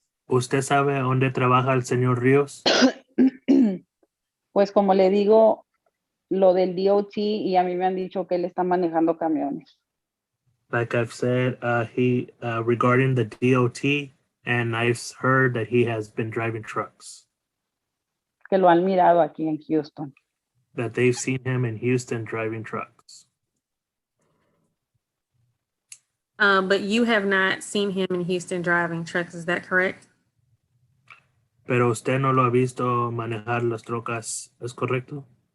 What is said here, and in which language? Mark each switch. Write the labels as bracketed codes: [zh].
[es] ¿Usted sabe dónde trabaja el señor Ríos? Pues como le digo, lo del DOT y a mí me han dicho que él está manejando camiones. [en] Like I've said, he regarding the DOT, and I've heard that he has been driving trucks. [es] Que lo han mirado aquí en Houston. [en] That they've seen him in Houston driving trucks. But you have not seen him in Houston driving trucks, is that correct? [es] Pero usted no lo ha visto manejar las trocas, ¿es correcto?